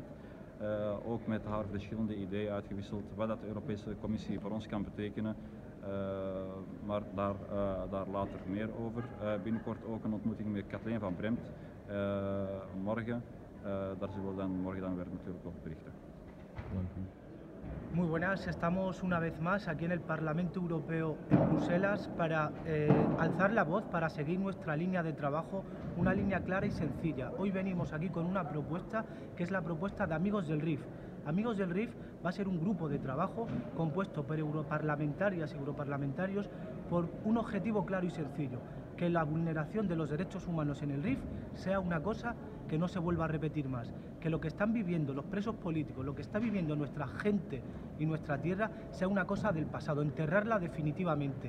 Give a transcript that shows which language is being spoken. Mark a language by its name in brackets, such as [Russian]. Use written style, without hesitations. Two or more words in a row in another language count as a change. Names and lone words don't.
[Dutch] Ook met haar verschillende ideeën uitgewisseld wat dat de Europese Commissie voor ons kan betekenen. Maar daar later meer over. Binnenkort ook een ontmoeting met Kathleen van Bremt. Morgen. Daar zullen we morgen weer natuurlijk over berichten. [Spanish] Muy buenas, estamos una vez más aquí en el Parlamento Europeo en Bruselas para alzar la voz, para seguir nuestra línea de trabajo, una línea clara y sencilla. Hoy venimos aquí con una propuesta que es la propuesta de Amigos del RIF. Amigos del RIF va a ser un grupo de trabajo compuesto por europarlamentarias y europarlamentarios por un objetivo claro y sencillo, que la vulneración de los derechos humanos en el RIF sea una cosa que no se vuelva a repetir más, que lo que están viviendo los presos políticos, lo que está viviendo nuestra gente y nuestra tierra sea una cosa del pasado, enterrarla definitivamente.